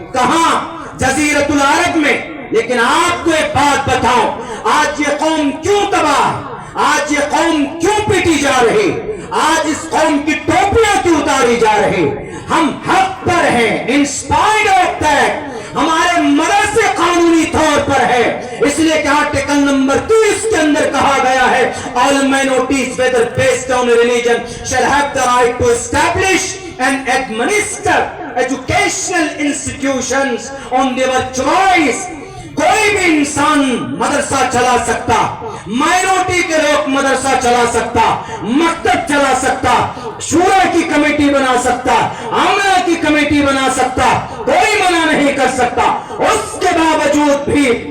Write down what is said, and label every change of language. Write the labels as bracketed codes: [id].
[ur] کہاں؟ جزیرۃ العرب میں. لیکن آپ کو ایک بات بتاؤ, آج یہ قوم کیوں تباہ, آج یہ قوم کیوں پیٹی جا رہی, آج اس قوم کی ٹوپیاں کیوں اتاری جا رہی؟ ہم حق پر ہیں. [en] in spite of that [ur] ہمارے مدرسے قانونی طور پر ہے. اس لیے کہ آرٹیکل نمبر 30 کے اندر کہا گیا ہے [en] all minorities whether based on religion shall have the right to establish and administer educational institutions on their choice. [ur] کوئی بھی انسان مدرسہ چلا سکتا، مائنورٹی کے لوگ مدرسہ چلا سکتا، مکتب چلا سکتا، شورا کی کمیٹی بنا سکتا، عاملہ کی کمیٹی بنا سکتا، کوئی منع نہیں کر سکتا۔ اس کے باوجود بھی